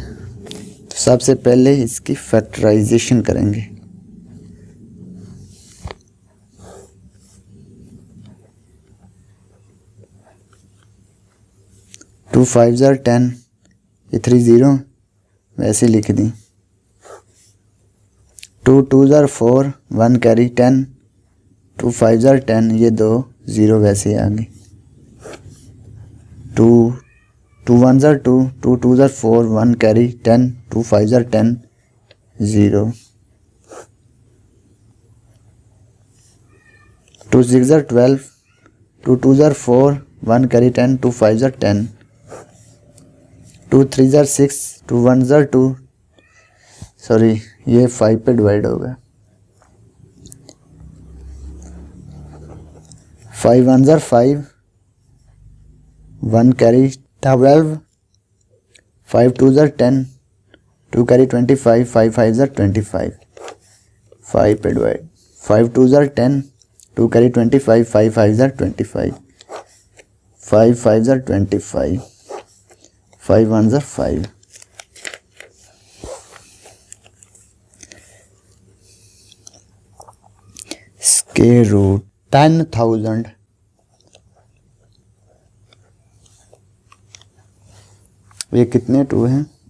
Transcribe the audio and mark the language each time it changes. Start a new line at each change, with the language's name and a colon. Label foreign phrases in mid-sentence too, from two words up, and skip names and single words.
Hindi: तो सबसे पहले इसकी फैक्टराइजेशन करेंगे।
English: 2 5s are 10 ये 3 0
Hindi: वैसे लिख दी
English: 2 2s are 4 1 कैरी 10 2 5s are 10 ये 2 0
Hindi: वैसे आ गई
English: 2 2 1s are 2 2 2s are 4 1 कैरी 10 2 5s are 10 0 2 6s are 12 2 2s are 4 1 कैरी 10 2 5s are 10 2 3s are 6 2 1s are 2 सॉरी
Hindi: ये 5 पे डिवाइड होगा
English: 5 1s are 5 1 कैरी 12 5 2s are 10 2 कैरी 25 5 5s are 25 5 पे डिवाइड 5 2s are 10 2 कैरी 25 5 5s are 25 5 5s are 25 5 1s are 5 square root
Hindi: 10,000 ये कितने 2 हैं